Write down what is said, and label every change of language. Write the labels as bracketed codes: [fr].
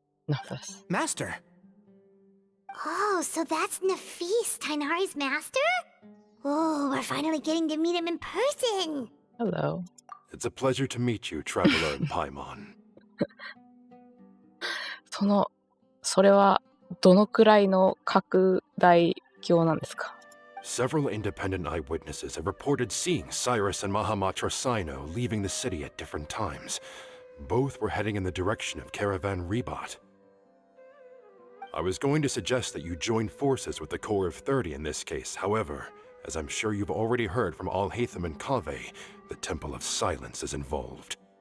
[en] Nafas. Master! Oh, so that's Nafis, Tainari's master? Oh, we're finally getting to meet him in person! Hello. It's a pleasure to meet you, traveler in Paimon. [ja] それはどのくらいの拡大鏡なんですか? [en] Several independent eyewitnesses have reported seeing Cyrus and Mahamatra Cyno leaving the city at different times. Both were heading in the direction of Caravan Rebot. I was going to suggest that you join forces with the Core of 30 in this case. However, as I'm sure you've already heard from Alhaitham and Kaveh, the Temple of Silence is involved.